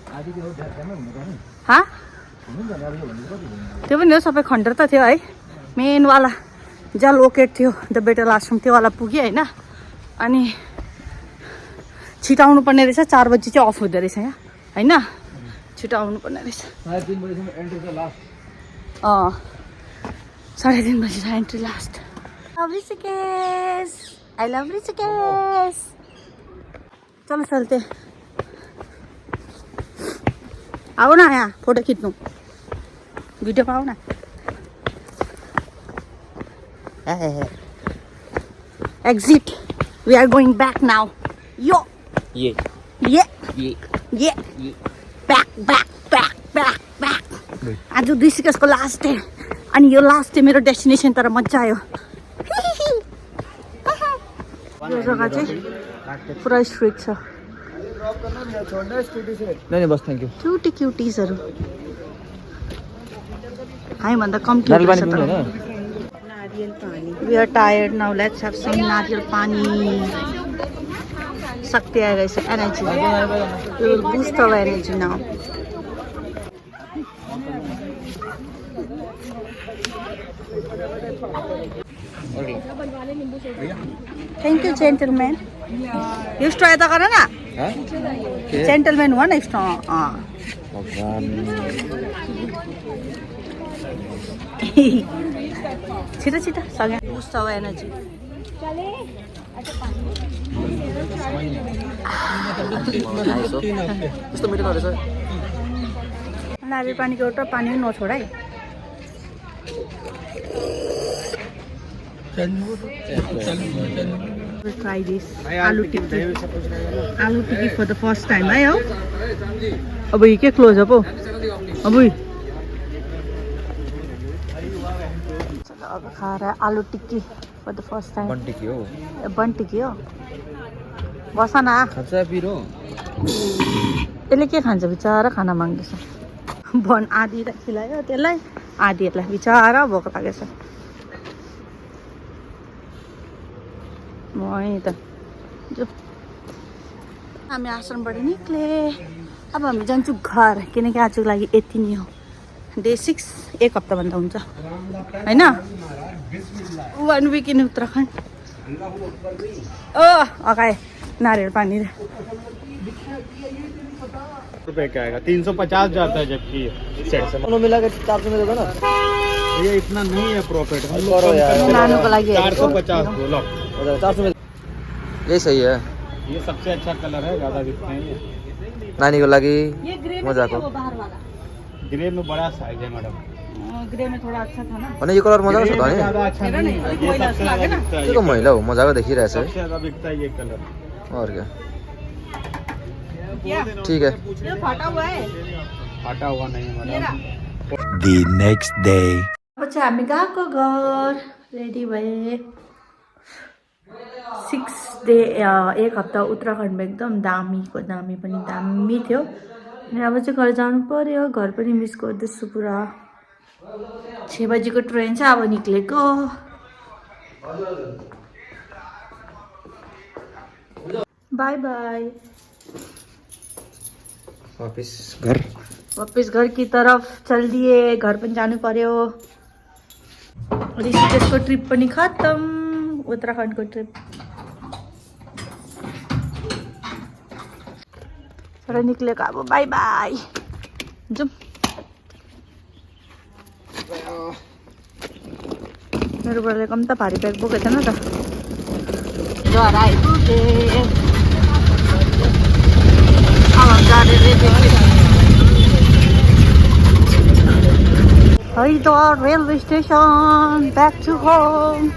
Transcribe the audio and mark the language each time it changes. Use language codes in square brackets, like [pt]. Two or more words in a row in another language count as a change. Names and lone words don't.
[ne] त्यो पनि हो सबै खण्डर त थियो है मेनवाला जहाँ लोकेट थियो द बेटल आश्रम त्योवाला पुग्यो होइन अनि छिटो आउनु पर्ने रहेछ 4 बजी चाहिँ अफ हुँदो रहेछ यहाँ होइन छिटो आउनु पर्ने रहेछ 3:30 बजी [en] entry last I love Rishikesh [hi] चलो चलते [ne] आओ ना यहाँ फोटो खिच्नु भिडियोमा आऊ न एक्जिट [en] we are going back now [ne] यो ब्याक आज ऋषिकेशको [en] last day [ne] अनि यो [en] last day [ne] मेरो डेस्टिनेसन तर मजा आयो यो जग्गा चाहिँ पुरा स्ट्रिक्ट छ [hi] नहीं बस [en] thank you [ne] क्युटिजहरू हामीभन्दा कम्ती [en] we are tired now let's have some [hi] नारियल पानी [ne] शक्ति आइरहेछ [en] energy will boost our energy now thank you gentleman [ne] यो स्ट्रॉ त गर न जेंटलमैन हुआ न स्ट्रॉ छिटो छिटो सँगै [en] boost our energy [ne] कस्तो मिठो रहेछ नारियल पानीको एउटा पानी पनि नछोड है [en] try this aloo tikki for the first time [ne] है हो अब ये के क्लोज अप हो [hi] अब चलो अब खा रहा है आलू टिक्की [en] for the first time [ne] बन टिक्की हो बस न खान्छ पिरो यसले के खान्छ बिचारा खाना माग्दैछ बन आधी त खिलायो त्यसलाई आधीहरूलाई बिचारा भोक लागेछ वही त जो हामी आश्रमबाट निक्ले अब हामी जान्छौँ घर किनकि आजको लागि यति नै हो डे 6 एक हप्ताभन्दा हुन्छ होइन [en] 1 week in Uttarakhand [ne] अगाए नारियल पानी [hi] रुपए का आएगा 350 जाता है जबकि दोनों मिला के 400 में देगा ना ये इतना नहीं है प्रॉफिट [ne] नानुको लागि [hi] 450 बोलो 400 में यही सही है ये सबसे अच्छा कलर है ज्यादा बिकते हैं [ne] नानी को लगी मजाको [hi] ग्रे में बड़ा साइज है मैडम ग्रे में थोड़ा अच्छा था ना [ne] अनि यो कलर मजाको छ त नि [hi] ज्यादा अच्छा नहीं है ये सबसे ज्यादा बिकता है [ne] त्यो त महिला हो मजाको देखिरहेछ [hi] सबसे ज्यादा बिकता है ये कलर और क्या ठीक है ये फटा हुआ है फटा हुआ नहीं है मैडम [en] The next day. [ne] अब चाहिँ हामी गएको घर रेडी भए 6 डे एक हप्ता उत्तराखण्डमा एकदम दामीको दामी पनि दामी थियो अनि अब चाहिँ घर जानु पर्यो घर पनि मिस गर्दैछु पुरा 6 बजीको ट्रेन छ अब निक्लेको [en] bye bye [hi] वापस घर की तरफ चल दिए [ne] घर पनि जानु पर्यो ऋषिकेशको ट्रिप पनि खत्तम उत्तराखण्डको ट्रिप तर निक्लेको अब [en] bye bye [ne] जाउँ मेरो बुढाले कम त भारी ब्याग बोकेको छैन त घर आइपुगे हरिद्वार रेलवे स्टेसन [en] back to home